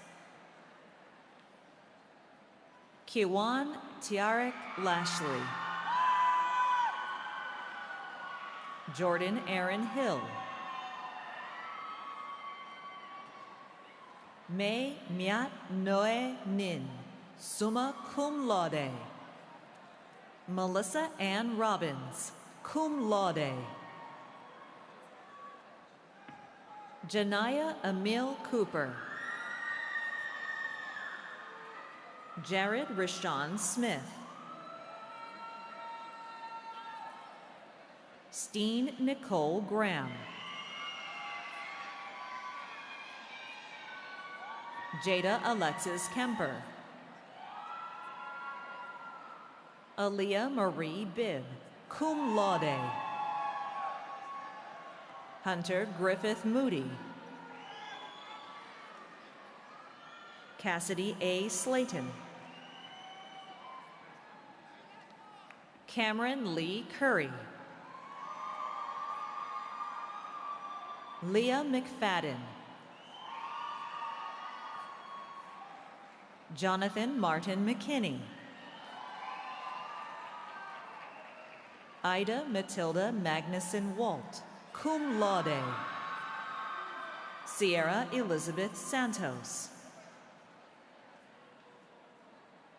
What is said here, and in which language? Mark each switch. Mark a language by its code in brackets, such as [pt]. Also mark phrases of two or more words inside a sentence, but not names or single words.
[en] Kiwan Tiarek Lashley. Jordan Aaron Hill. May Miat Noe Nin, [la] summa cum laude. [en] Melissa Ann Robbins, [la] cum laude. [en] Janaya Emil Cooper. Jared Rashawn Smith. Steen Nicole Graham. Jada Alexis Kemper. Aaliyah Marie Bibb, [la] cum laude. [en] Hunter Griffith Moody. Cassidy A. Slayton. Cameron Lee Curry. Leah McFadden. Jonathan Martin McKinney. Ida Matilda Magnuson Walt, [la] cum laude. [en] Sierra Elizabeth Santos.